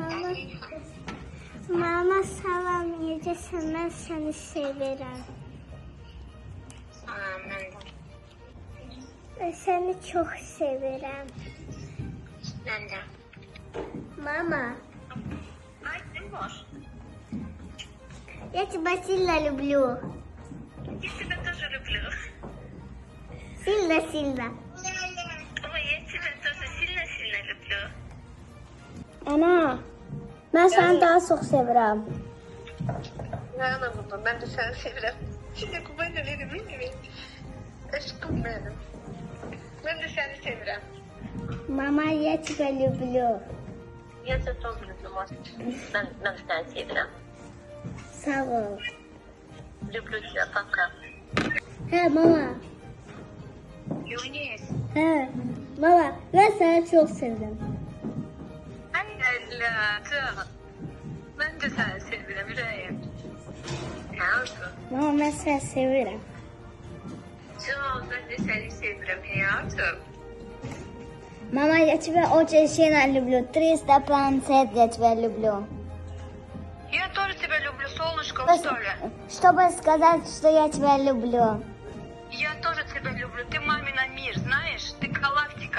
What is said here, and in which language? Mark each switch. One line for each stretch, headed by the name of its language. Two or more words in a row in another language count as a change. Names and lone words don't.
Azerbaijani: Mama salam, necəsən? Mən səni sevirəm. Mən səni çox sevirəm. Mən də. Mama, Ay, kim var?
Russian: я тебя сильно люблю. Я тебя тоже люблю. Сильно-сильно. Ой, я тебя тоже сильно-сильно люблю.
Azerbaijani: Ana, mən səni daha çox sevirəm.
Turkish: Ana baba, ben de seni seviyorum. Şimdi kurban olurum, değil mi? Aşkım benim. Ben de seni seviyorum.
Russian: Mama, я тебя люблю. Я тебя тоже люблю,
Turkish: Маш. Ben de seni seviyorum.
Azerbaijani: Sağ ol.
Russian: Люблю тебя, пока.
Azerbaijani: Hə, mama. Юнис. Hə, mama, mən səni çox sevirəm.
Turkish: Ay evladım. Ben de seni seviyorum, yüreğim. Ne oldu?
Azerbaijani: Mama, mən səni sevirəm.
Turkish: Çok, ben de seni seviyorum hayatım.
Russian: Мама, я тебя очень сильно люблю. 350 я тебя люблю. Я тоже тебя люблю, солнышко, что ли? Чтобы сказать, что я тебя люблю. Я тоже тебя люблю. Ты мамина мир, знаешь? Ты галактика.